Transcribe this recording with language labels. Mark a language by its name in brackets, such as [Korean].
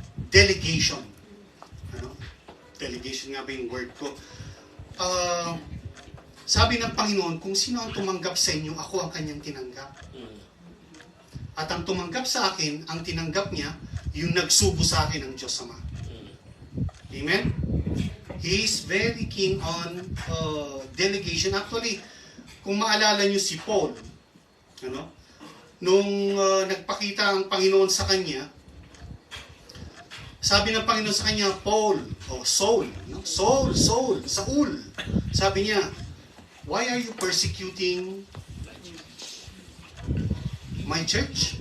[Filipino] Delegation. Ano? Delegation nga ba yung word ko? Sabi ng Panginoon, kung sino ang tumanggap sa inyo, ako ang kanyang tinanggap. At ang tumanggap sa akin, ang tinanggap niya, yung nagsugo sa akin ng Diyos Ama. Amen? [English] He is very keen on delegation. [Filipino] Actually, kung maalala niyo si Paul, ano? Nung nagpakita ang Panginoon sa kanya, sabi ng Panginoon sa kanya, Paul, o Saul, no? Saul, Saul. Sabi niya, [English] why are you persecuting my church?